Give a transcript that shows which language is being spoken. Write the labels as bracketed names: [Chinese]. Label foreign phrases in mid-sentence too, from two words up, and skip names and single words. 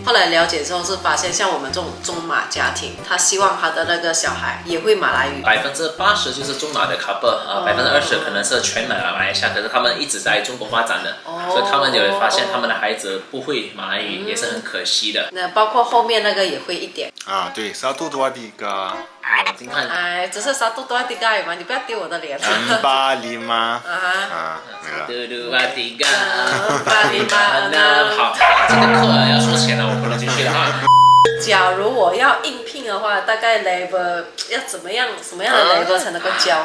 [Chinese] 后来了解之后是发现，像我们这种中马家庭，他希望他的那个小孩也会马来语 80%就是中马的 couple 20%可能是全马来西亚，可是他们一直在中国发展的，所以他们就会发现他们的孩子不会马来语，也是很可惜的。那包括后面那个也会一点 [Malay] 啊，对 ，satu dua tiga。 [Chinese] 你看，只是 [Malay] satu dua tiga [Chinese] 嘛，你不要丢我的脸。 4 5 5没了。 2 2 3 好，这个课要收钱了，我不能继续了哈。假如我要应聘的话，大概 level 要怎么样，什么样的 level 才能够教？